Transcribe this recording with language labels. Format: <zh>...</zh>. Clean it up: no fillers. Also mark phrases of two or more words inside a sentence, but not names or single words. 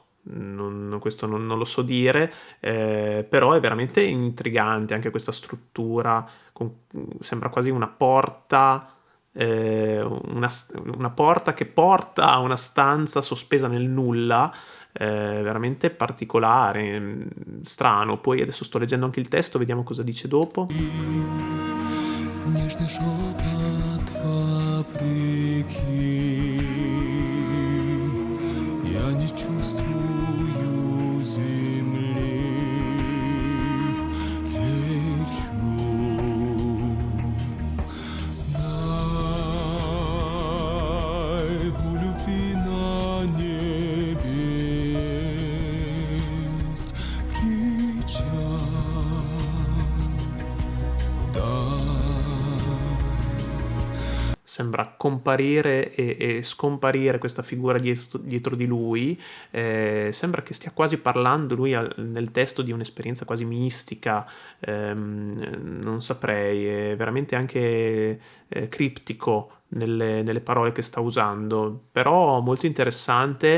<it>Questo non lo so dire, però è veramente intrigante anche questa struttura, sembra quasi una porta, una porta che porta a una stanza sospesa nel nulla, veramente particolare, strano. Poi adesso sto leggendo anche il testo, vediamo cosa dice dopo.</it> <ru>Нежный шепот вопреки. Я не чувствую земли, лечу. Знай, у любви на небе есть</ru> <it>sembra comparire e scomparire questa figura dietro di lui, sembra che stia quasi parlando lui nel testo di un'esperienza quasi mistica, non saprei, è veramente anche criptico nelle parole che sta usando, però molto interessante.</it>